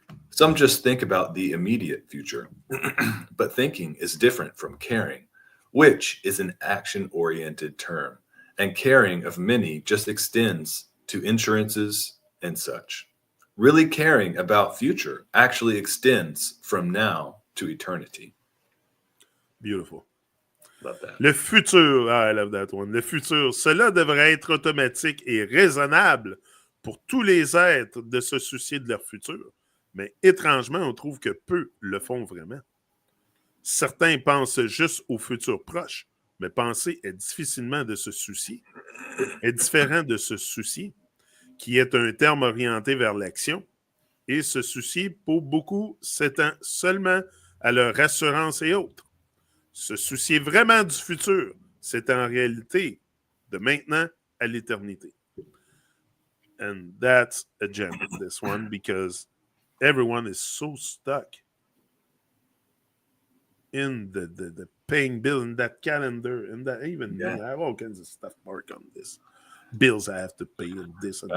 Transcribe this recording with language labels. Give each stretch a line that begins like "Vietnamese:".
English: Some just think about the immediate future, but thinking is different from caring, which is an action-oriented term, and caring of many just extends to insurances and such. Really caring about future actually extends from now to eternity. Beautiful. Love that.
French: Le futur,
English: I love that one.
French: Le futur, cela devrait être automatique et raisonnable pour tous les êtres de se soucier de leur futur. Mais étrangement, on trouve que peu le font vraiment. Certains pensent juste au futur proche, mais penser est difficilement de se soucier, est différent de se soucier, qui est un terme orienté vers l'action, et se soucier pour beaucoup s'étend seulement à leur assurance et autres. Se soucier vraiment du futur, c'est en réalité de maintenant à l'éternité.
English: And that's a gem, this one, because everyone is so stuck in the paying bill and that calendar and that. Even me, I have all kinds of stuff marked on this. Bills I have to pay and this and that.